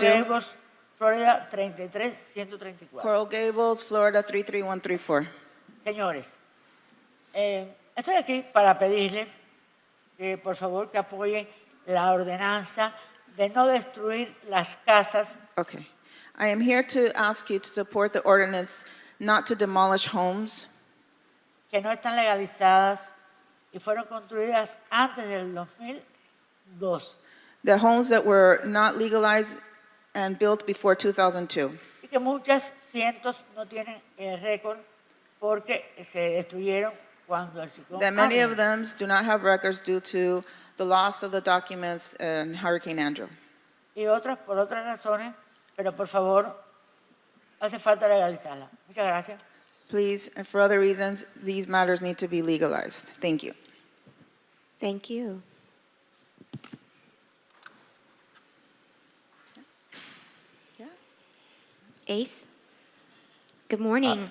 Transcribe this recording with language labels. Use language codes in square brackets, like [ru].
[en] Coral Gables, Florida 33134. Coral Gables, Florida 33134. [es] Señores, estoy aquí para pedirles que por favor que apoyen la ordenanza de no destruir las casas. [en] Okay. I am here to ask you to support the ordinance not to demolish homes [es] Que no están legalizadas y fueron construidas antes del 2002 [en] the homes that were not legalized and built before 2002. [es] y que muchas cientos no tienen el récord porque se destruyeron cuando el ciclón [en] That many [es] Andrew. [en] of them do not have records due to the loss of the documents in Hurricane Andrew. [es] Y otras por otras razones, pero por favor, hace falta legalizarla. Muchas gracias. [en] Please, and for other reasons, these matters need to be legalized. Thank you. Thank you. Ace? Good morning.